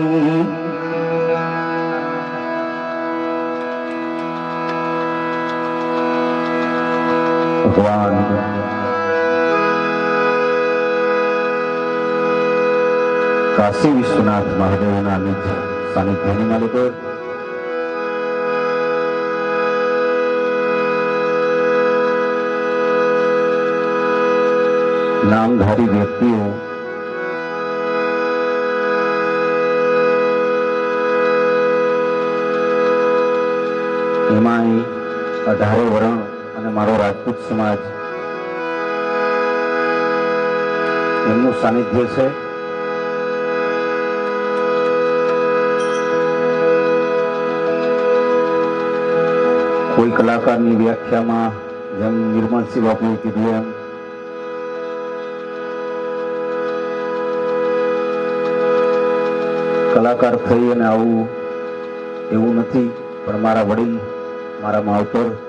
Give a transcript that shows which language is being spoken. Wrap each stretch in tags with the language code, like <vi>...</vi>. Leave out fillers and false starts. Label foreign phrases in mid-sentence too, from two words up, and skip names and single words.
<gu>ભગવાન કાશી વિશ્વનાથ મહાદેવના નિજ સાનિધ્યની માલિકો નામધારી વ્યક્તિઓ એમાં 18 વરણ અને મારો રાજપૂત સમાજ એમનું સાનિધ્ય છે। કોઈ કલાકારની વ્યાખ્યામાં જેમ નિર્મલસિંહ બાપુએ કીધું એમ કલાકાર થઈ અને આવું એવું નથી, પણ મારા વડીલ મારા માવતર</gu>